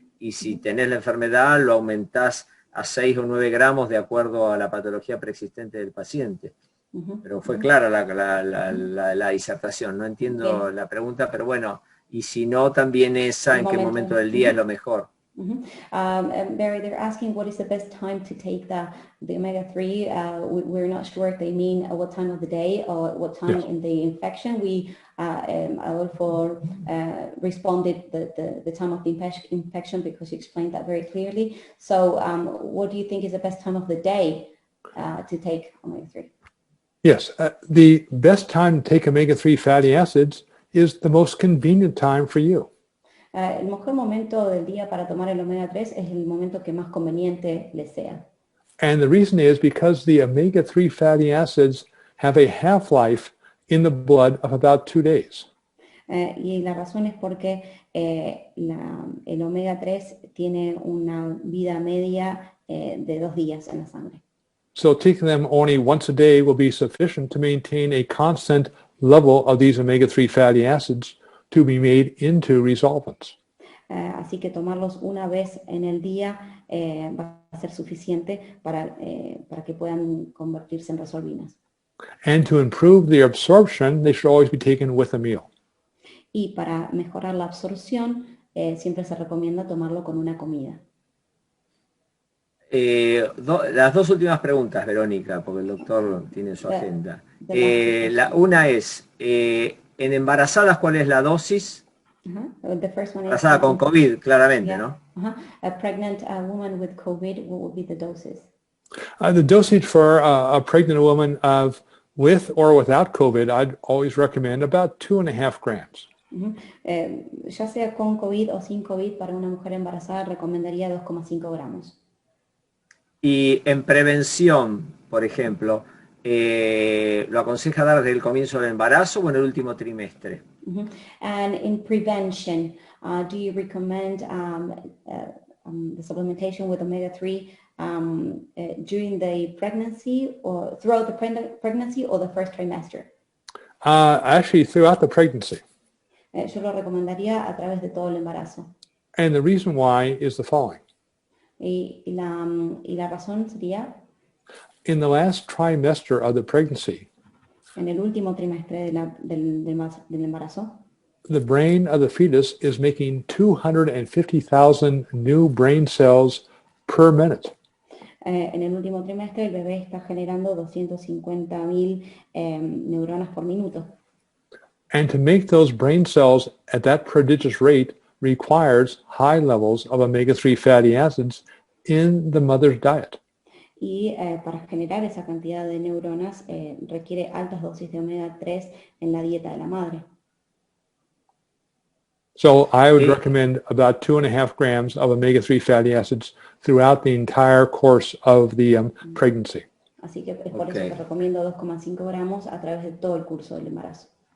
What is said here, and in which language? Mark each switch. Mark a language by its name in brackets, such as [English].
[Spanish] Y si tenés la enfermedad, lo aumentás a 6 o 9 gramos de acuerdo a la patología preexistente del paciente. Pero fue clara la disertación, no entiendo la pregunta, pero bueno, y si no, también esa, en qué momento del día es lo mejor. [English] Barry, they're asking what is the best time to take the omega-3. We're not sure if they mean what time of the day or what time in the infection. We Adolfo responded the time of the infection because you explained that very clearly. So what do you think is the best time of the day to take omega-3? Yes, the best time to take omega-3 fatty acids is the most convenient time for you. [Spanish] El mejor momento del día para tomar el omega 3 es el momento que más conveniente les sea. [English] And the reason is because the omega-3 fatty acids have a half-life in the blood of about 2 days. [Spanish] Y la razón es porque el omega 3 tiene una vida media de 2 días en la sangre. [English] So taking them only once a day will be sufficient to maintain a constant level of these omega-3 fatty acids to be made into resolvents. [Spanish] Así que tomarlos una vez en el día va a ser suficiente para que puedan convertirse en resolvinas. [English] And to improve the absorption, they should always be taken with a meal. [Spanish] Y para mejorar la absorción, siempre se recomienda tomarlo con una comida. Las dos últimas preguntas, Verónica, porque el doctor tiene su agenda. Una es, en embarazadas, ¿cuál es la dosis? [English] The first one is [Spanish] Embarazada con COVID, claramente, ¿no? [English] A pregnant woman with COVID, what would be the doses? The dosage for a pregnant woman with or without COVID, I'd always recommend about 2.5 grams. [Spanish] Ya sea con COVID o sin COVID, para una mujer embarazada recomendaría 2,5 gramos. Y en prevención, por ejemplo, ¿lo aconseja dar desde el comienzo del embarazo o en el último trimestre? [English] And in prevention, do you recommend the supplementation with omega-3 during the pregnancy or throughout the pregnancy or the first trimester? Actually, throughout the pregnancy. [Spanish] Yo lo recomendaría a través de todo el embarazo. [English] And the reason why is the following. [Spanish] Y la razón sería, [English] in the last trimester of the pregnancy, [Spanish] en el último trimestre del embarazo, [English] the brain of the fetus is making 250,000 new brain cells per minute. [Spanish] En el último trimestre el bebé está generando 250.000 neuronas por minuto. [English] And to make those brain cells at that prodigious rate requires high levels of omega-3 fatty acids in the mother's diet. [Spanish] Y para generar esa cantidad de neuronas requiere altas dosis de omega 3 en la dieta de la madre. [English] So I would recommend about 2.5 grams of omega-3 fatty acids throughout the entire course of the pregnancy. [Spanish] Así que es por eso que recomiendo 2,5 gramos a través de todo el curso del embarazo.